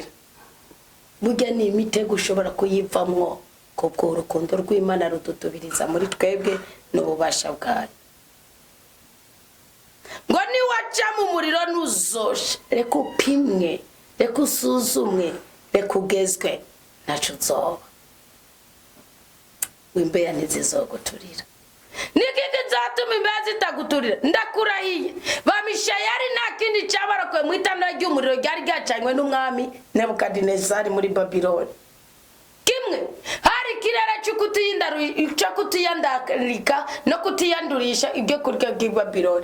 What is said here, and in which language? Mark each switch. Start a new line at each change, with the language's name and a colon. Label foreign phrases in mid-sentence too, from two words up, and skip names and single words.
Rundi: Burya ni imitego ushobora kuyivamwo kubwo urukundo rw'Imana rudutubiriza muri twebwe n'ububasha bwayo. Ngo niwaca mu muriro ntuzoshe, reka upimwe, reka usuzumwe, reka ugezwe, ntaco uzoba. Wimbeya ntizizoguturira. Niki kizatuma imbeya zitaguturira? Ndakurahiye Bamishayari nta kindi cyabarokoye mu itanura ry'umuriro ryari ryacanywe n'umwami Nebukadinezari muri Babiloni. Kimwe hari kirere cyo kutiyandarika no kutiyandurisha ibyo kurya by'i Babiloni.